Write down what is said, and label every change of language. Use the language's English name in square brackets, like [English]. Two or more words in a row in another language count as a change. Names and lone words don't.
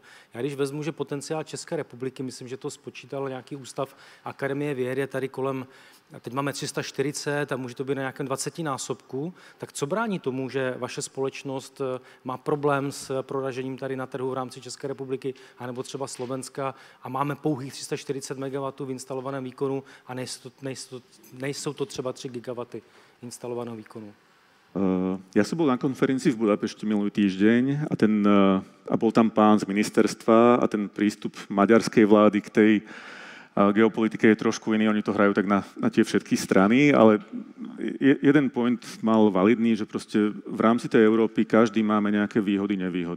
[Czech] Já když vezmu, že potenciál České republiky, myslím, že to spočítal nějaký ústav Akademie věd, je tady kolem, teď máme 340 a může to být na nějakém 20násobku, tak co brání tomu, že vaše společnost má problém s proražením tady na trhu v rámci České republiky, anebo třeba Slovenska a máme pouhých 340 MW v instalovaném výkonu a nejsou to třeba 3 GW instalovaného výkonu? [Slovak] Ja som bol na konferencii v Budapešti minulý týždeň a bol tam pán z ministerstva a ten prístup maďarskej vlády k tej geopolitike je trošku iný, oni to hrajú tak na tie všetky strany, ale jeden point mal validný, že proste v rámci tej Európy každý máme nejaké výhody, nevýhody.